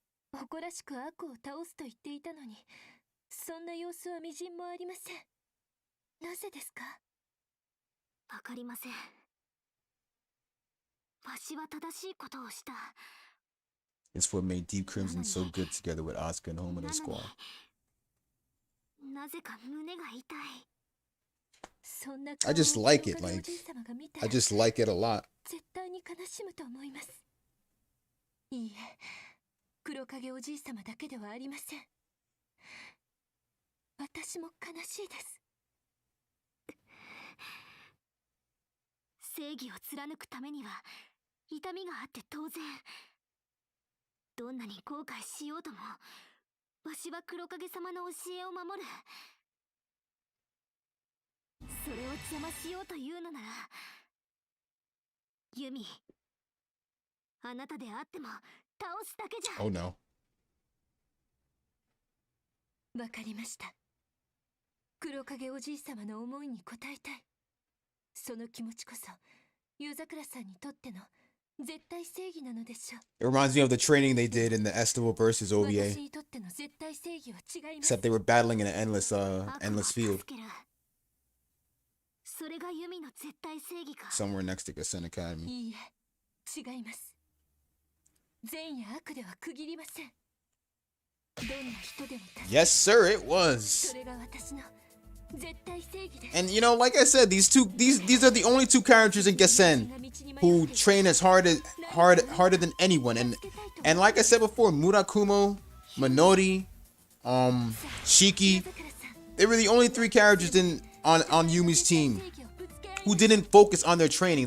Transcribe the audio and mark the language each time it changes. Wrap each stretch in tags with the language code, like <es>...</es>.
<ja>誇らしく悪を倒すと言っていたのに、そんな様子はみじんもありません。なぜですか？わかりません。わしは正しいことをした。</ja> <en>It's what made Deep Crimson so good together with Asuka and Homo and Squall.</en> <ja>なぜか胸が痛い。</ja> <en>I just like it, I just like it a lot.</en> <ja>絶対に悲しむと思います。いいえ、黒影おじい様だけではありません。私も悲しいです。正義を貫くためには痛みがあって当然。どんなに後悔しようとも、わしは黒影様の教えを守る。それを邪魔しようというのなら、ユミ、あなたであっても倒すだけじゃ。</ja> <en>Oh no.</en> <ja>わかりました。黒影おじい様の思いに応えたい。その気持ちこそ、夜桜さんにとっての絶対正義なのでしょう。</ja> <en>It reminds me of the training they did in the Estival versus OVA.</en> <ja>私にとっての絶対正義は違います。</ja> <en>Except they were battling in an endless field.</en> <ja>それがユミの絶対正義か。</ja> <en>Somewhere next to Gassen Academy.</en> <ja>いいえ、違います。善や悪では区切りません。どんな人でも。</ja> <en>Yes, sir, it was.</en> <ja>それが私の絶対正義です。</ja> <en>And like I said, these are the only two characters in Gassen who train as harder than anyone. And like I said before, Murakumo, Minori, Shiki, they were the only three characters on Yumi's team who didn't focus on their training.</en>